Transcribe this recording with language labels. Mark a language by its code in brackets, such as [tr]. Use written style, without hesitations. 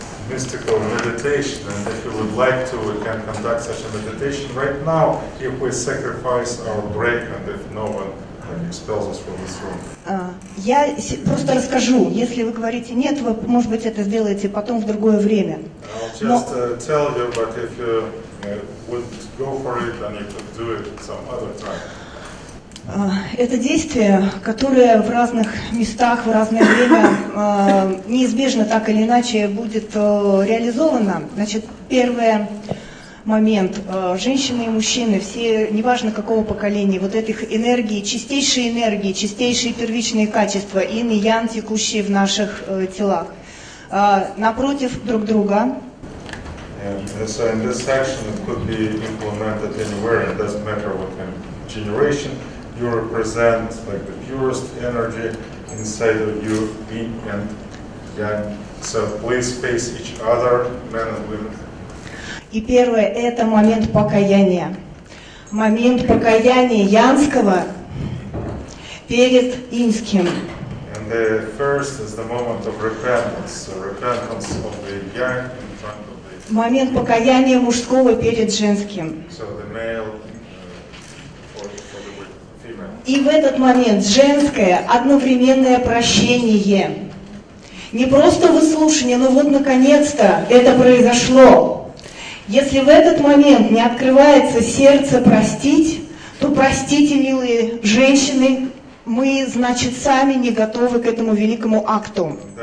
[en] Mystical meditation, and if you would like to, we can conduct such a meditation right now if we sacrifice our break and if no one expels us from this room. [ru] Я просто расскажу, если вы говорите нет, вы, может быть, это сделаете потом в другое время. [en] I'll just tell you, but if you would go for it, then you could do it some other time. [ru] Это действие, которое в разных местах, в разное время неизбежно так или иначе будет реализовано. Значит, первый момент. Женщины и мужчины, все, неважно какого поколения, вот этих энергии, чистейшие первичные качества, ин и ян, текущие в наших телах, напротив друг друга. [en] So in this action it could be implemented anywhere, it doesn't matter what kind of generation. You represent like the purest energy inside of you, yin and yang. So please face each other, men and women. [ru] И первое – это момент покаяния. Момент покаяния янского перед инским. [en] And the first is the moment of repentance, repentance of the yang in front of the. [ru] Момент покаяния мужского перед женским. [en] So the male for the female. [ru] И в этот момент женское одновременное прощение. Не просто выслушание, но вот наконец-то это произошло. Если в этот момент не открывается сердце простить, то простите, милые женщины, мы, значит, сами не готовы к этому великому акту.